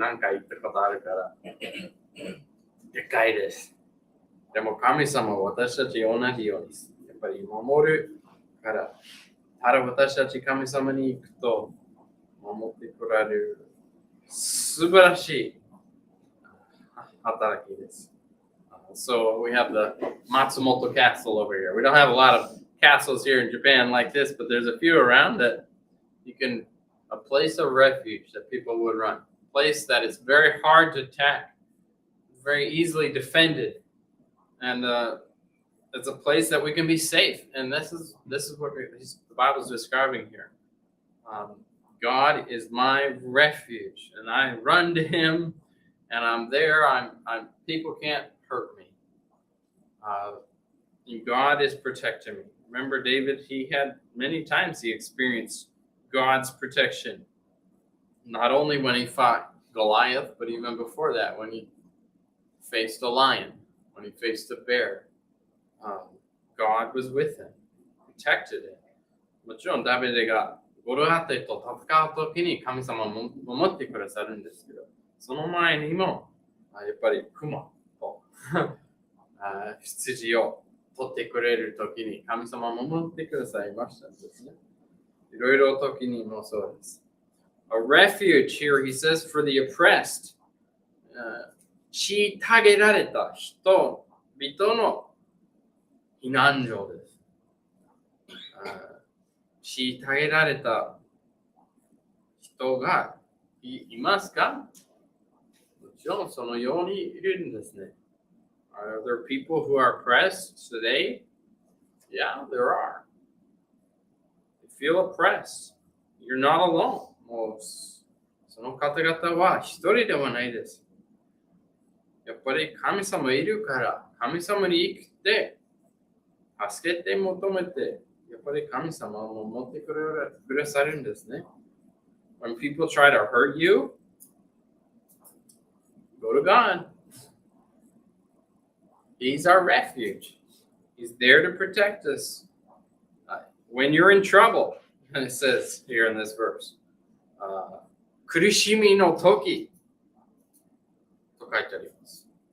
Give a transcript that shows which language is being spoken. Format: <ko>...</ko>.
<ja>何回行ったことあるから。でかいです。でも神様は私たち同じように、やっぱり守るから、ただ私たち神様に行くと守ってくれる素晴らしい働きです。</ja> <en>So we have the Matsumoto Castle over here. We don't have a lot of castles here in Japan like this, but there's a few around that a place of refuge that people would run. A place that is very hard to attack, very easily defended. And it's a place that we can be safe. And this is what the Bible is describing here. God is my refuge, and I run to Him, and I'm there. People can't hurt me. God is protecting me. Remember David? He had many times he experienced God's protection. Not only when he fought Goliath, but even before that, when he faced a lion, when he faced a bear. God was with him, protected him.</en> <ja>もちろんダビデがゴリアテと戦うときに神様を守ってくださるんですけど、その前にもやっぱり熊と羊を取ってくれるときに神様を守ってくださいましたんですね。いろいろ時にもそうです。</ja> <en>A refuge here, he says, for the oppressed.</en> <ja>虐げられた人々の避難所です。虐げられた人がいますか？もちろんそのようにいるんですね。</ja> <en>Are there people who are oppressed today? Yeah, there are. You feel oppressed. You're not alone.</en> <ja>もうその方々は一人ではないです。やっぱり神様いるから、神様に生きて、助けて求めて、やっぱり神様を守ってくださるんですね。</ja> <en>When people try to hurt you, go to God. He's our refuge. He's there to protect us. When you're in trouble, it says here in this verse,</en> <ja>苦しみの時と書いてあります。</ja>